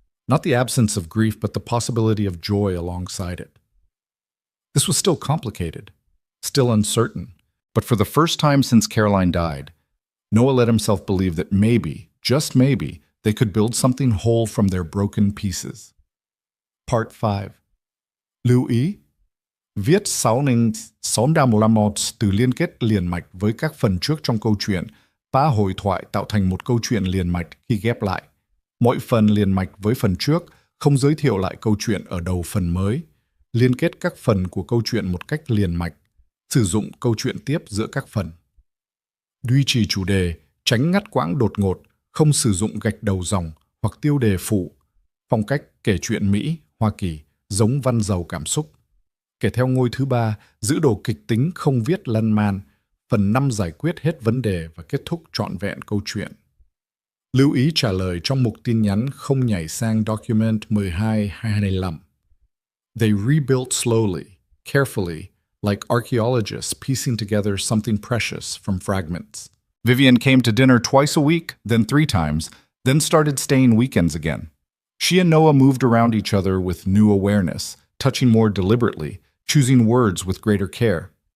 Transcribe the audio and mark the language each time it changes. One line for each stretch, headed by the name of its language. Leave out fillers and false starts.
English: Not the absence of grief, but the possibility of joy alongside it. This was still complicated, still uncertain, but for the first time since Caroline died, Noah let himself believe that maybe, just maybe, they could build something whole from their broken pieces. Part 5.
Vietnamese: Lưu ý, viết sau nên xóm đa là một từ liên kết liền mạch với các phần trước trong câu chuyện. Ba hội thoại tạo thành một câu chuyện liền mạch khi ghép lại. Mỗi phần liền mạch với phần trước, không giới thiệu lại câu chuyện ở đầu phần mới. Liên kết các phần của câu chuyện một cách liền mạch, sử dụng câu chuyện tiếp giữa các phần. Duy trì chủ đề, tránh ngắt quãng đột ngột, không sử dụng gạch đầu dòng hoặc tiêu đề phụ. Phong cách kể chuyện Mỹ, Hoa Kỳ, giống văn giàu cảm xúc. Kể theo ngôi thứ 3, giữ đồ kịch tính không viết lăn man. Phần 5 giải quyết hết vấn đề và kết thúc trọn vẹn câu chuyện. Lưu ý trả lời trong mục tin nhắn không nhảy sang document 12-25.
English: They rebuilt slowly, carefully, like archaeologists piecing together something precious from fragments. Vivian came to dinner twice a week, then 3 times, then started staying weekends again. She and Noah moved around each other with new awareness, touching more deliberately, choosing words with greater care.